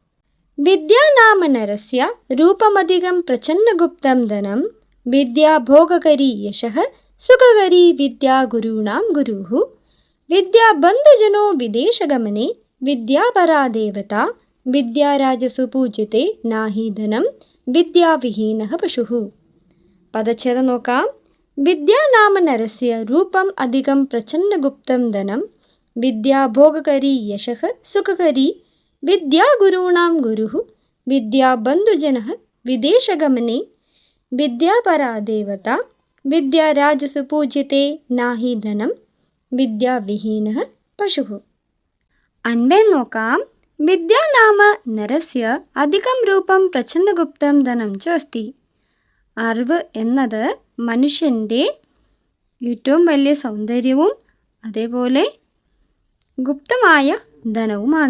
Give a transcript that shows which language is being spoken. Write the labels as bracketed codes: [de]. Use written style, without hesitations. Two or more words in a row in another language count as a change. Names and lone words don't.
[sa] വിദ്യാനാമനരസ്യ രൂപമധികം പ്രച്ഛന്നഗുപ്തം ധനം വിദ്യാ ഭോഗകരി യശഃ സുഖകരി വിദ്യാ ഗുരുണാം ഗുരുഃ വിദ്യാ ബന്ധുജനോ വിദേശഗമനെ വിദ്യാപരാ ദേവത വിദ്യാരാജസു പൂജ്യത്തെ നാഹി ധനം വിദ്യാവിഹീനഃ പശുഃ. [ml] പദച്ഛേദം നോക്കാം. [sa] വിദ്യാനാമനരസ്യ രൂപം അധികം പ്രച്ഛന്നഗുപ്തം ധനം വിദ്യാ ഭോഗകരി യശഃ സുഖകരി വിദ്യാ ഗുരുണാം ഗുരുഃ विद्याबन्धुजनः विदेशगमने विद्यापरा देवता विद्याराजसु पूज्यते नाहि धनं विद्याविहीनः पशुः. [ml] अन्वयं നോക്കാം. [sa] വിദ്യ നാമ നരസ്യ അധികം രൂപം പ്രച്ഛന്നഗുപ്തം ധനം ച അസ്തി. [ml] അറിവ് എന്നത് മനുഷ്യൻ്റെ ഏറ്റവും വലിയ സൗന്ദര്യവും അതേപോലെ ഗുപ്തമായ ധനവുമാണ്.